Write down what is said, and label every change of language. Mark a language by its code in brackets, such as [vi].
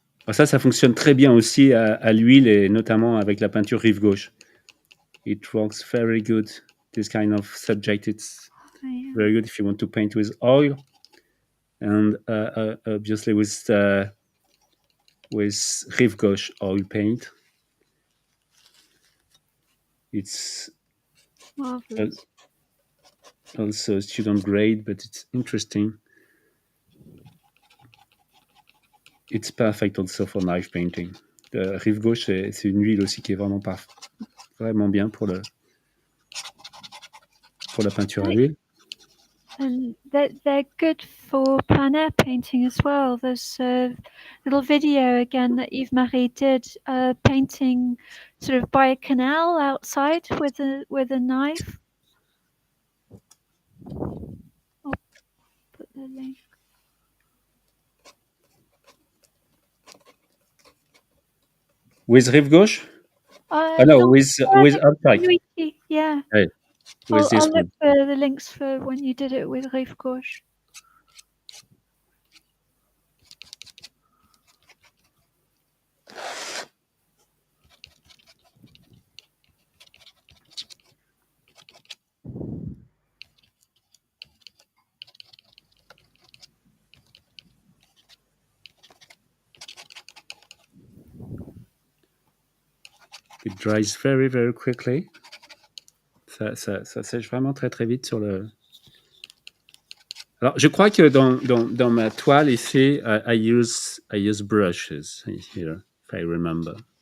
[fr] Ça fonctionne très bien aussi à l'huile et notamment avec la peinture rive gauche. [en] It works very good. This kind of subject, it's very good if you want to paint with oil and obviously with rive gauche oil paint. It's also student grade, but it's interesting. It's perfect also for knife painting. [fr] Rive gauche, c'est une huile aussi qui est vraiment bien pour la peinture à l'huile. [en] and they're good for plein air painting as well. There's a little video again that Yves-Marie did, painting sort of by a canal outside with a knife. I'll put the link. With rive gauche? No, No, with upright. yeah. Right. With this I'll look one. for the links for when you did it with rive gauche. It dries very, very quickly. [fr] Ça sèche vraiment très, très vite sur le... Alors, je crois que dans ma toile ici, [en] I use brushes here, if I remember.